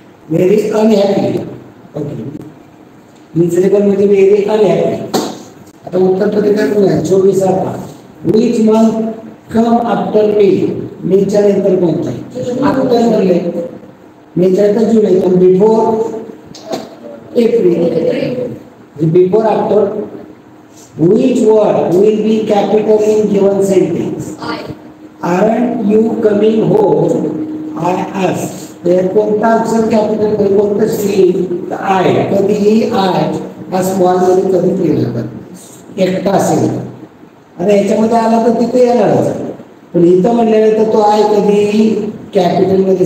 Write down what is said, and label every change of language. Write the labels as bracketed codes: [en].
[en] Very unhappy. Okay. Miserable म्हणजे very unhappy. [mr] आता उत्तर पत्रिका [en] 24 which month come after May. [mr] मेच्या नंतर कोणता आहे? आफ्टर म्हणले मेच्या नंतर जुलै, पण before April. [en] Before after. Which word will be capital in given sentence? Aren't you coming home? I asked. [mr] कोणता अक्षर कॅपिटल कोणतं स्ट्रीम? आय. कधीही आय हा स्मॉल मध्ये कधी केला जातो एकटा असेल. आणि याच्यामध्ये आला तर तिथे येणारच, पण इथं म्हणल्यानंतर तो आय कधीही कॅपिटल मध्ये.